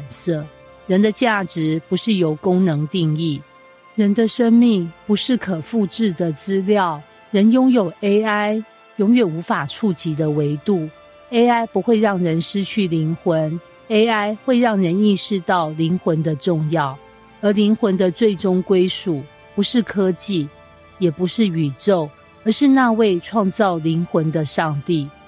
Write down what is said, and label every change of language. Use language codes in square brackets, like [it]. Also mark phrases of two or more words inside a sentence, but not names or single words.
[zh] 射，人的價值不是由功能定義，人的生命不是可複製的資料，人擁有 AI 永遠無法觸及的維度。AI 不會讓人失去靈魂， AI 會讓人意識到靈魂的重要，而靈魂的最終歸屬不是科技，也不是宇宙，而是那位創造靈魂的上帝。